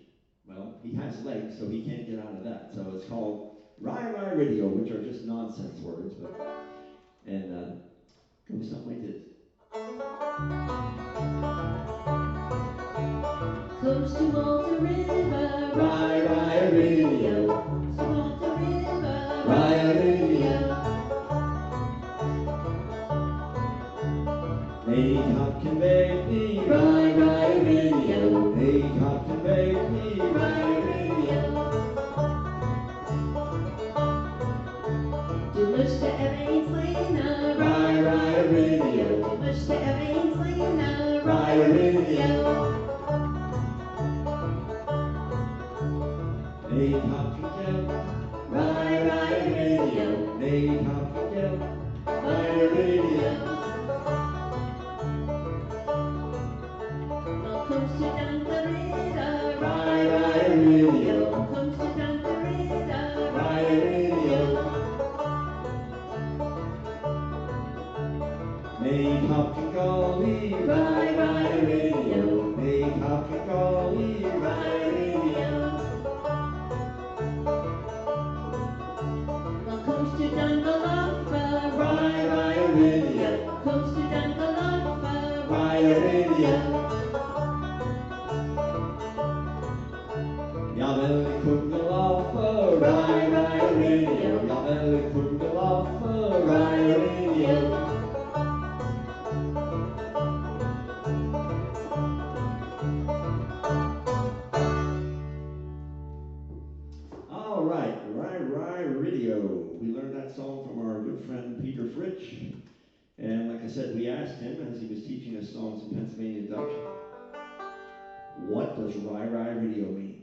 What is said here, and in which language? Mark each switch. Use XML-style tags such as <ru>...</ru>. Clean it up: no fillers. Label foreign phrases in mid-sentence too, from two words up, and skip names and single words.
<en>Well, he has legs, so he can't get out of that. So it's called Rye Rye Radio, which are just nonsense words. And goes something like this. Close to Malta River, Rye Rye Radio. close to Malta River, Rye Radio. Hey, Hopkin Baby, Rye Rye Radio, hey, Hopkin Baby,</en> <pdc>Rye Radio. Du musst erwähnt sein, Rye Rye Radio, du musst erwähnt sein,</pdc> <en>Rye Radio. Hey, Hopkin Jell, Rye Rye Radio, hey, Hopkin Jell, Rye Radio. Welcome to Dunkerida, Rye Rye Radio, welcome to Dunkerida, Rye Radio. Hey, Hopkin Golly, Rye Rye Radio, hey, Hopkin Golly, Rye Radio. Welcome to Dungaluffa, Rye Rye Radio, welcome to Dungaluffa, Rye Radio. Jawel, Kungalaffa, Rye Rye Radio, Jawel, Kungalaffa, Rye Radio. All right, Rye Rye Radio. We learned that song from our good friend Peter Fritsch. And like I said, we asked him as he was teaching us songs in Pennsylvania Dutch, what does Rye Rye Radio mean?</en>